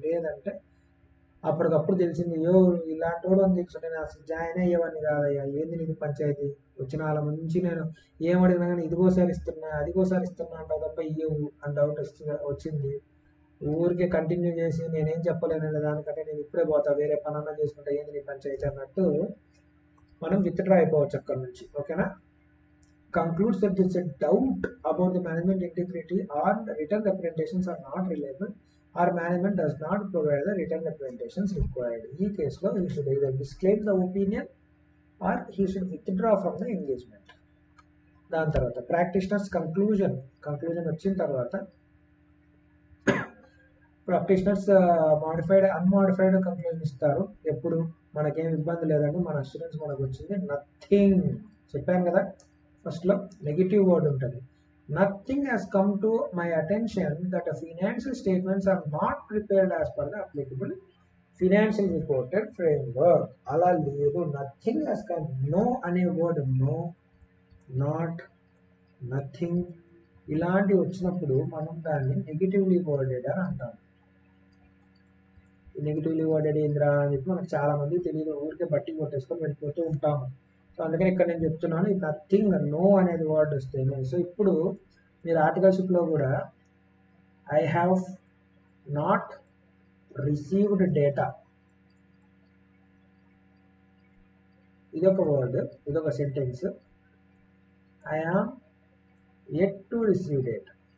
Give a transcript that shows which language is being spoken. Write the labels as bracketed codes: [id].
[te] లేదంటే అప్పటికప్పుడు తెలిసింది, ఇలాంటి వాడు అని తెలుసు, నేను అసలు జాయిన్ అయ్యేవాడిని కాదయ్యా, ఏంది నీకు పంచాయతీ, వచ్చిన వాళ్ళ నుంచి నేను ఏమడిగినా కానీ ఇదిగోసారి ఇస్తున్నా అదిగోసారి ఇస్తున్నా అంటావు తప్ప ఇయ్యవు అని డౌట్ వచ్చింది. ఊరికే కంటిన్యూ చేసి నేనేం చెప్పలేను దానికంటే నేను ఇప్పుడే పోతా, వేరే పనన్నా చేసుకుంటా, ఏంది నీ పంచాయతీ అన్నట్టు మనం విత్డ్రా అయిపోవచ్చు అక్కడి నుంచి. ఓకేనా? [en] concludes that there is a doubt about the management integrity or the written representations are not reliable or management does not provide the written representations required. In this case, he should either disclaim the opinion or he should withdraw from the engagement. [te] దాని తర్వాత practitioners conclusion వచ్చిన తర్వాత practitioners unmodified conclusion ఇస్తారు. ఎప్పుడు మనకేం ఇబ్బంది లేదండి, మన అష్యూరెన్స్ మనకు వచ్చింది, నథింగ్ చెప్పాను కదా. ఫస్ట్లో నెగిటివ్ వర్డ్ ఉంటుంది. [en] Nothing has come to my attention that financial statements are not prepared as per the applicable financial reported framework. [te] అలా లేదు, [en] Nothing has come. [te] నో అనే వర్డ్, నో, నాట్, నథింగ్ ఇలాంటివి వచ్చినప్పుడు మనం దాన్ని నెగిటివ్లీ వర్డెడ్ అని అంటాం. నెగిటివ్లీ వర్డెడ్ ఏంద్రా అని చెప్పి మనకు చాలా మంది తెలియదు, ఊరికే బట్టి కొట్టేసుకొని వెళ్ళిపోతూ ఉంటాము. సో అందుకని ఇక్కడ నేను చెప్తున్నాను, ఇది నథింగ్, నో అనేది వర్డ్ వస్తే. సో ఇప్పుడు మీరు ఆర్టికల్షిప్లో కూడా [en] I have not received data, [te] ఇదొక వర్డ్, ఇదొక sentence. [en] I am yet to receive data.